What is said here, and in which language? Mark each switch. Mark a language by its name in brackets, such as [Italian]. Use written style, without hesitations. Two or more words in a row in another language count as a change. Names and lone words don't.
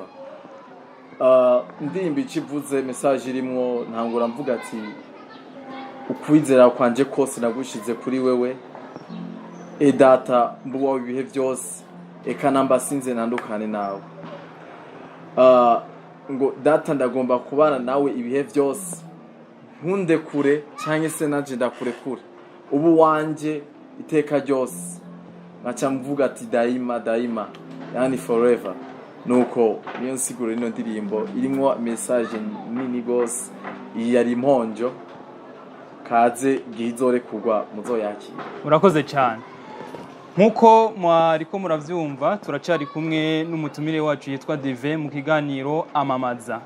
[Rundi] Indirimbo ikivuze message irimwo ntangura mvuga ati ukwizera kwanje kose nagushize kuri wewe data mbuwa ibihe byose eka namba sinze nandukane nawe. Ngo data ndagomba kubana nawe ibihe byose, nkunde kure cyangwa se naje ndakure kure, ubu wanje iteka ryose. Ngaca mvuga ati [Swahili] daima daima, yani [Rundi] forever. Nuko niyo nsiguro ino ndirimbo irimwo message nini gose, yari imponjo kaze gihizore kugwa muzoyakira. Urakoze cyane. Nkuko mwariko muravyumva turacari kumwe n'umutumire wacu yitwa Divin mu kiganiro Amamaza.